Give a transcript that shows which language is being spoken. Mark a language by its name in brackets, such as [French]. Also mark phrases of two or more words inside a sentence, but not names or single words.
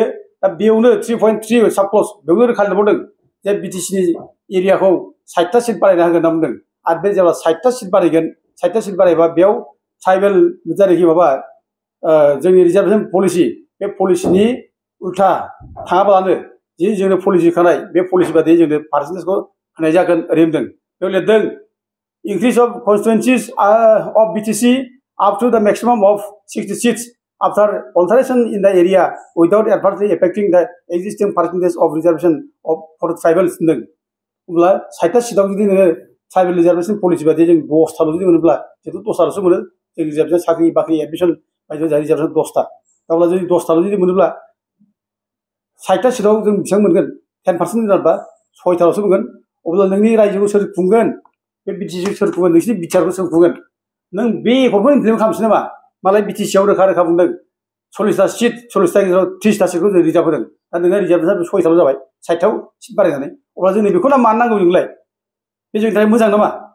[Bodo] दा बेयावनो 3.3 [English] sub clause [Bodo] बेयावनो रोखा लिरबावदों जे बिटिसिनि एरियाखौ 60टा सिट बारायना होगोन होनना बुंदों आरो बे जेब्ला 60टा सिट बारायगोन 60टा सिट बारायबा बेयाव ट्राइबेल जायनाखि माबा जोंनि रिजार्भेसन पलिसि बे पलिसिनि उल्था थाङाब्लानो जि जोंनो पलिसि खानाय बे पलिसि बादियै जोंनो पार्सेन्टेजखौ होनाय जागोन ओरै होनदों बेयाव लिरदों [English] increase of constituencies of BTC up to the maximum of 60 seats after alteration in the area without adversely affecting the existing percentage of reservation for tribals [Bodo] होनदों अब्ला 60टा सिटआव जुदि नोङो ट्राइबेल रिजार्भेसन पलिसि बादियै जों 10टाल' जुदि मोनोब्ला जिहेतु 10टाल'सो मोनो जों रिजार्भेसन साख्रि बाख्रि एडमिसन बायदियाव जोंहा रिजार्भेसन 10टा अब्ला जुदि 10टाल' जुदि मोनोब्ला 60टा सिटआव जों बेसेबां मोनगोन 10% जायोबा 6टाल'सो मोनगोन अब्ला नोंनि रायजोखौ सोर खुंगोन बे बिटिसि सोर खुंगोन नोंसिनि बिटिआरखौ सोर खुंगोन नों बे एकर्डखौ इमप्लिमेन्ट खालामसै नामा मालाय बिटिसिआव रोखा रोखा बुंदों 40टा सिट 40टा गेजेराव 30टा सिटखौ जों रिजार्भ होदों दा नोङो रिजार्भेसन 6टाल' जाबाय 60टाव सिट बारायनानै अब्ला जोंनो बेखौ मानो नांगौ जोंलाय बे जोंनि थाखाय मोजां नामा